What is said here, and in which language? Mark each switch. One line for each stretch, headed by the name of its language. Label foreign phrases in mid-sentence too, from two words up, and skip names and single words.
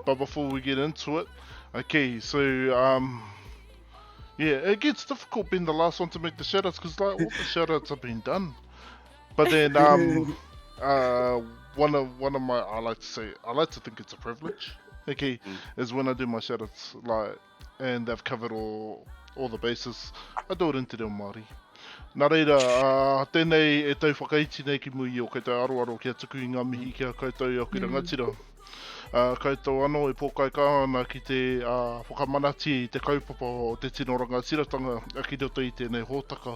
English: before we get into it, okay, so yeah, it gets difficult being the last one to make the shoutouts because like all the shoutouts have been done. But then one of my, I like to think it's a privilege. Okay, is when I do my shoutouts, like, and they've covered all the bases. I do it in te reo Māori.
Māori: Nā reira, tēnei e tau whakaiti nei ki mui o koutou aroaro kia tuku i ngā mihi kia koutou i ki rangatira. Koutou anō e pōkai kāna ki te whakamanati i te kaupapa o te tino rangatiratanga a ki roto i tēnei hōtaka.